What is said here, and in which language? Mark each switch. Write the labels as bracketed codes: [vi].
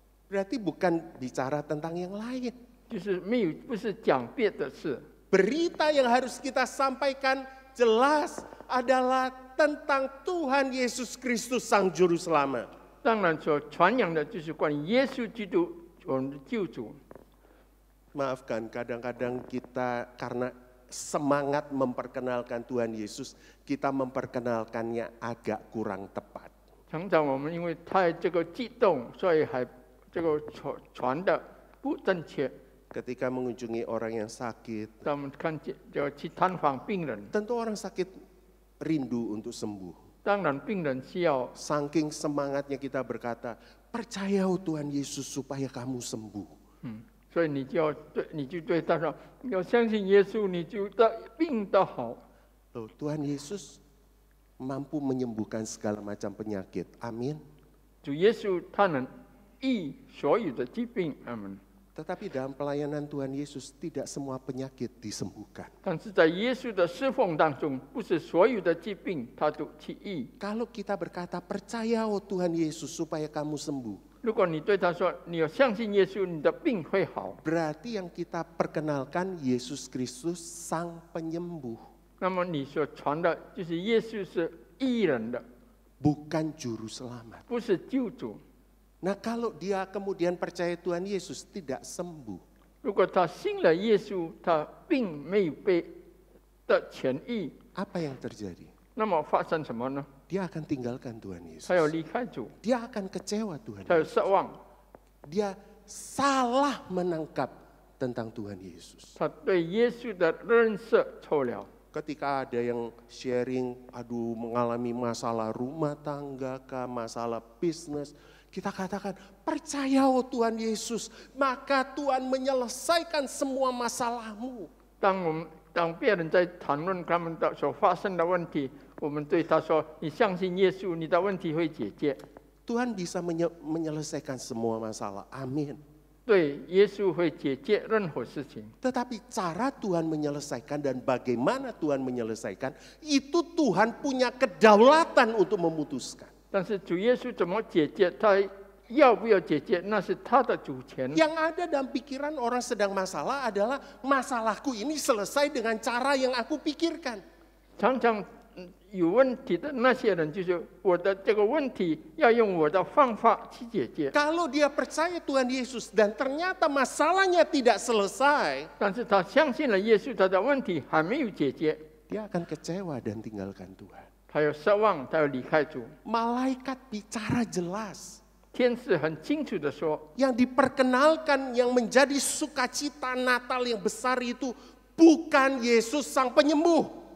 [id] Berarti bukan bicara tentang yang lain. [zh] 就是没有不是讲别的事。 [id] Berita yang harus kita sampaikan jelas adalah tentang Tuhan Yesus Kristus Sang Juru Selamat. [zh] 当然所传扬的就是关于耶稣基督我们的救主。 [id] Maafkan, kadang-kadang kita karena semangat memperkenalkan Tuhan Yesus, kita memperkenalkannya agak kurang tepat. [zh] 常常我们因为太这个激动，所以还这个传的不正确。 [id] Ketika mengunjungi orang yang sakit, [zh] 当我们看见就去探访病人， [id] tentu orang sakit rindu untuk sembuh. [zh] 当然病人需要 [id] Saking semangatnya kita berkata, percaya Tuhan Yesus supaya kamu sembuh. [zh] 所以你就对他说，要相信耶稣，你就的病得好。 [id] Loh, Tuhan Yesus mampu menyembuhkan segala macam penyakit. Amin. [zh] 主耶稣他能医所有的疾病，阿门。 [id] Tetapi dalam pelayanan Tuhan Yesus tidak semua penyakit disembuhkan. [zh] 但是在耶稣的侍奉当中，不是所有的疾病他都去医。 [id] Kalau kita berkata percaya Tuhan Yesus supaya kamu sembuh, [zh] 如果你对他说，你要相信耶稣，你的病会好， [id] berarti yang kita perkenalkan Yesus Kristus Sang Penyembuh, [zh] 那么你所传的就是耶稣是医人的， [id] bukan Juru Selamat. [zh] 不是救主。 [id] Nah kalau dia kemudian percaya Tuhan Yesus tidak sembuh, [zh] 如果他信了耶稣，他并没有被的痊愈， [id] apa yang terjadi? [zh] 那么发生什么呢？ [id] Dia akan tinggalkan Tuhan Yesus. [zh] 他要离开主， [id] Dia akan kecewa Tuhan [zh] 他要 [id] Yesus. [zh] 失望， [id] Dia salah menangkap tentang Tuhan Yesus. [zh] 他对耶稣的认识错了。 [id] Ketika ada yang sharing, aduh mengalami masalah rumah tangga kah, masalah bisnis, kita katakan, percaya oh Tuhan Yesus, maka Tuhan menyelesaikan semua masalahmu. [zh] 当别人在谈论他们的所发生的问题，我们对他说：“你相信耶稣，你的问题会解决。” [id] Tuhan bisa menyelesaikan semua masalah, amin. [zh] 对，耶稣会解决任何事情。 [id] Tetapi cara Tuhan menyelesaikan dan bagaimana Tuhan menyelesaikan, itu Tuhan punya kedaulatan untuk memutuskan. [zh] 但是主耶稣怎么解决，他要不要解决，那是他的主权。 [id] Yang ada dalam pikiran orang sedang masalah adalah masalahku ini selesai dengan cara yang aku pikirkan. [zh] 常常有问题的那些人，就是我的这个问题要用我的方法去解决。 [id] Kalau dia percaya Tuhan Yesus dan ternyata masalahnya tidak selesai, [zh] 但是他相信了耶稣，他的问题还没有解决， [id] dia akan kecewa dan tinggalkan Tuhan. [zh] 他要失望，他要离开主。 [id] Malaikat bicara jelas. [zh] 天使很清楚的说， [id] Yang diperkenalkan yang menjadi sukacita Natal yang besar itu bukan Yesus sang penyembuh.